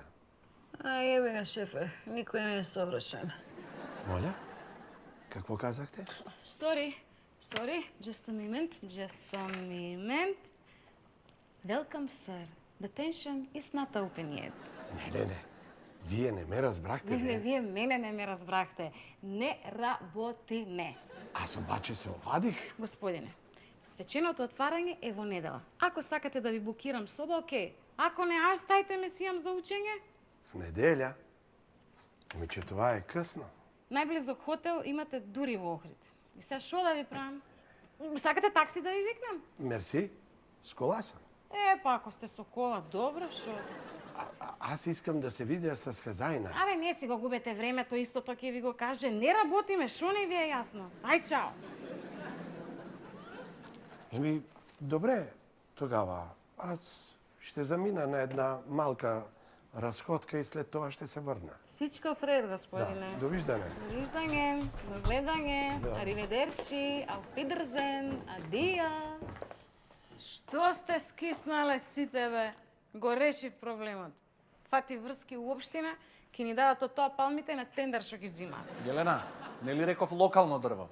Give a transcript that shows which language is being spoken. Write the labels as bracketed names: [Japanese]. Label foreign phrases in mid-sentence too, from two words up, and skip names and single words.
[Macedonian] Еби га, шефе, никој не е совршен. [Bulgarian] Моля? Какво казахте? [English] Sorry, just a moment. Welcome, sir. The pension is not open yet. [Bulgarian] Не. Вие не ме разбрахте, [Macedonian] Не, вие мене не ме разбрахте. Не работиме. [Bulgarian] Аз обаче се овадих. [Macedonian] Господине, свеченото отварање е во недела. Ако сакате да ви букирам соба, окей. Ако не, аж стајте ме си имам за учење. [Bulgarian] В неделя? Ами че това е късно. [Macedonian] Најблизок хотел имате дури во Охрид. И сега шо да ви правам? Сакате такси да ви викнам? [Bulgarian] Мерси, с кола съм. [Macedonian] Па ако сте со кола, добро, шо? [Bulgarian] Аз искам да се видя с хазајна. [Macedonian] Абе, не си го губете времето, истото ќе ви го каже. Не работиме, шо не ви е јасно? Ај, чао! [Bulgarian] Еми, добре, тогава. Аз ще замина на една малка разходка и след това ще се върна. Всичко вред, господине. Да, довиждане. [Macedonian] Довиждање, до гледање, Да. ариведерчи, ауфидерзен, адија. Што сте скиснале сите, бе? Го решив проблемот. Фати врски у општина, ќе ни дадат од тоа палмите на тендер што ги зимаат. Јелена, нели реков локално дрво?